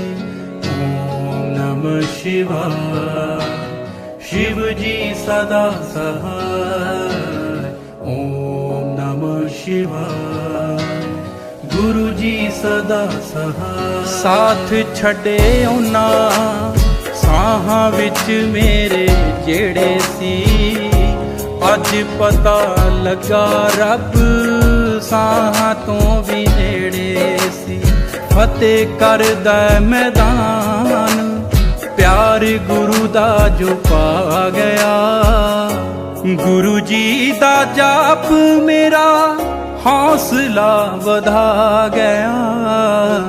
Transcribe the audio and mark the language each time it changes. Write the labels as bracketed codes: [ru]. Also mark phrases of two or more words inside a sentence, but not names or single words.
[sa] ओम नमः शिवाय, [pa] ਸ਼ਿਵ ਜੀ ਸਦਾ ਸਹਾਇ। [sa] ओम नमः शिवाय, [pa] ਗੁਰੂ ਜੀ ਸਦਾ ਸਹਾਇ। ਸਾਥ ਛੱਡੇ ਉਹਨਾਂ ਸਾਹਾਂ ਵਿੱਚ ਮੇਰੇ ਜਿਹੜੇ ਸੀ, ਅੱਜ ਪਤਾ ਲੱਗਾ ਰੱਬ ਸਾਹਾਂ ਤੋਂ ਵੀ ਨੇੜੇ ਸੀ। ਫਤਿਹ ਕਰਦਾ ਮੈਦਾਨ ਪਿਆਰ ਗੁਰੂ ਦਾ ਜੋ ਪਾ ਗਿਆ, ਗੁਰੂ ਜੀ ਦਾ ਜਾਪ ਮੇਰਾ ਹੌਸਲਾ ਵਧਾ ਗਿਆ।